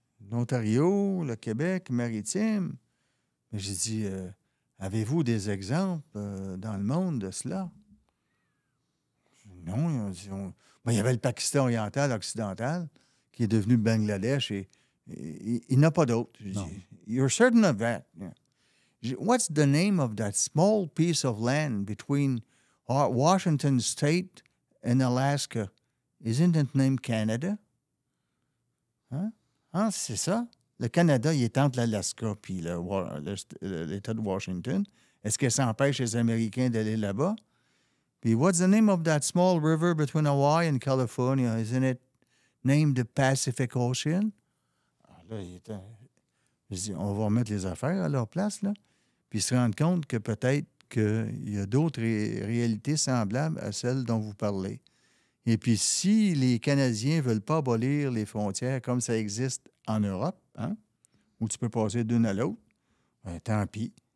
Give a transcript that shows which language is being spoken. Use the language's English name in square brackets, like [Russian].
[French] L'Ontario, le Québec maritime. Mais j'ai dit, avez-vous des exemples dans le monde de cela? Non, ils ont dit, il y avait le Pakistan oriental, occidental, qui est devenu Bangladesh et il n'a pas d'autre. J'ai dit, [English] you're certain of that? Yeah. What's the name of that small piece of land between Washington State and Alaska? Isn't it named Canada? Hein? [French] Ah, c'est ça. Le Canada, il est entre l'Alaska et l'État de Washington. Est-ce que ça empêche les Américains d'aller là-bas? [English] Puis, what's the name of that small river between Hawaii and California? Isn't it named the Pacific Ocean? [French] Ah, là, je dis, on va remettre les affaires à leur place, là. Puis se rendre compte que peut-être qu'il y a d'autres réalités semblables à celles dont vous parlez. Et puis, si les Canadiens ne veulent pas abolir les frontières comme ça existe en Europe, hein, où tu peux passer d'une à l'autre, ben, tant pis.